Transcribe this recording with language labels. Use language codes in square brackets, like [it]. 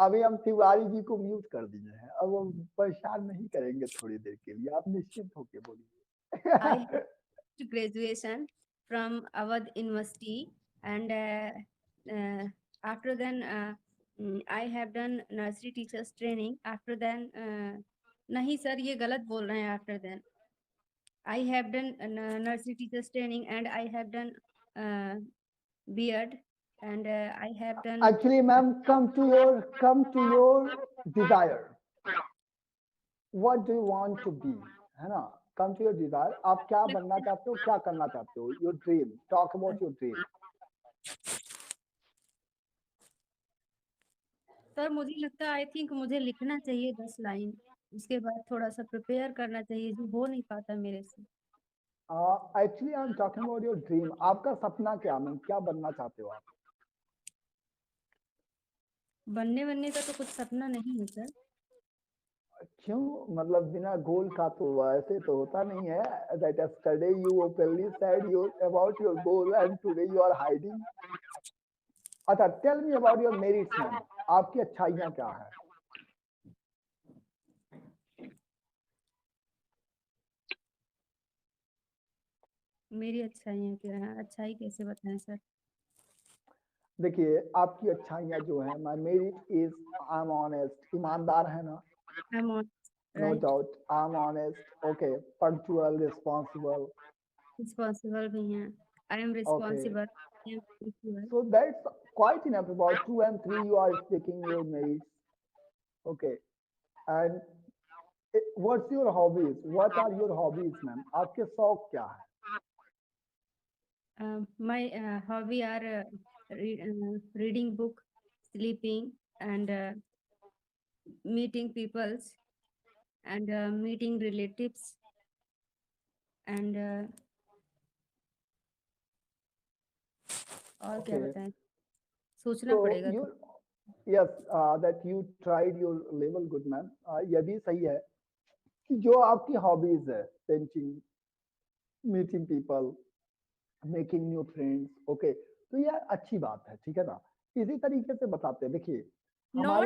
[hi] अभी हम तिवारी जी को म्यूट कर दिए हैं, अब हम परेशान नहीं करेंगे थोड़ी देर के लिए, आप निश्चिंत होके बोलिए। [en] I have graduation from Awadh university and after then I have done nursery teachers training. After then [hi] नहीं सर, ये गलत बोल रहे हैं। [en] After then I have done nursery teachers training, and I have done B.Ed, and I have done Actually, ma'am, come to your desire. What do you want to be? [hi] है ना? [en] Come to your desire. [hi] आप क्या बनना चाहते हो, क्या करना चाहते हो? [en] Your dream. Talk about your dream. [hi] Sir मुझे लगता है [en] I think [hi] मुझे लिखना चाहिए 10 लाइन, उसके बाद थोड़ा सा प्रिपेयर करना चाहिए, जो हो नहीं पाता मेरे से। [en] Actually, I'm talking about your dream. [hi] आपका सपना क्या मैम, क्या बनना चाहते हो आप? बनने का तो कुछ सपना नहीं है सर। क्यों? मतलब बिना गोल का तो ऐसे तो होता नहीं है। [en] That yesterday you openly said about your goal and today you are hiding. [hi] अच्छा, [en] tell me about your merits [hi] ma'am, आपकी अच्छाइयाँ क्या है? मेरी अच्छाइयाँ क्या है? अच्छाई कैसे बताएं सर? देखिए आपकी अच्छाइयाँ जो है, [en] my merit is I am honest, [hi] ईमानदार है ना, [en] I'm on no right. Doubt, I am honest, okay, punctual, responsible, [hi] Responsible भी हैं. [en] I am okay, responsible. I am punctual. so that's quite enough. About 2 and 3 you are speaking your merits, okay, and what's your hobbies, what are your hobbies ma'am, [hi] आपके शौक क्या है? [en] My hobby are reading book, sleeping, and meeting peoples, and meeting relatives, and [hi] और क्या [en] Okay, [hi] बताएं, सोचना [en] so [hi] पड़ेगा [en] you, [hi] थोड़ा. [en] yes, that you tried your level good man, [hi] ये भी सही है कि जो आपकी हॉबीज है, [en] painting, meeting people, making new friends, [hi] okay, तो ये अच्छी बात है, ठीक है ना। इसी तरीके से बताते हैं, देखिए हमारी